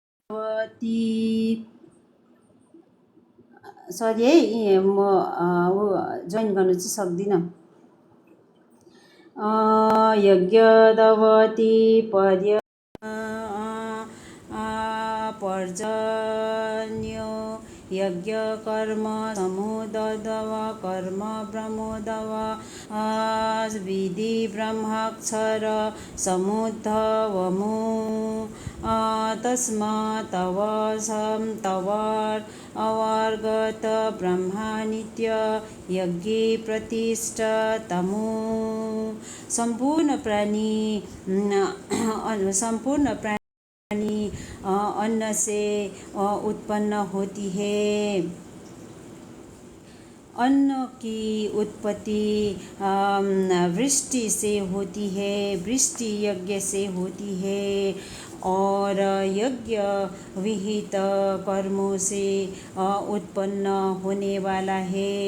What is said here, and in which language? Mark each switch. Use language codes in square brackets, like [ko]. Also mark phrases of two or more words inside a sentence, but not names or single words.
[ne] सरी है, म जोइन गर्नु चाहिँ सक्दिनँ। [sa] यज्ञवती पर्जन्यो यज्ञ कर्म समुदव कर्म ब्रह्मोदव विधि ब्रह्माक्षर समुद्धवमु तस्मात् अवर्गत ब्रह्मानित्य यज्ञे प्रतिष्ठतमु। [hi] संपूर्ण प्राणी अन्न से उत्पन्न होती है। अन्न की उत्पत्ति वृष्टि से होती है, वृष्टि यज्ञ से होती है और यज्ञ विहित कर्मों से उत्पन्न होने वाला है।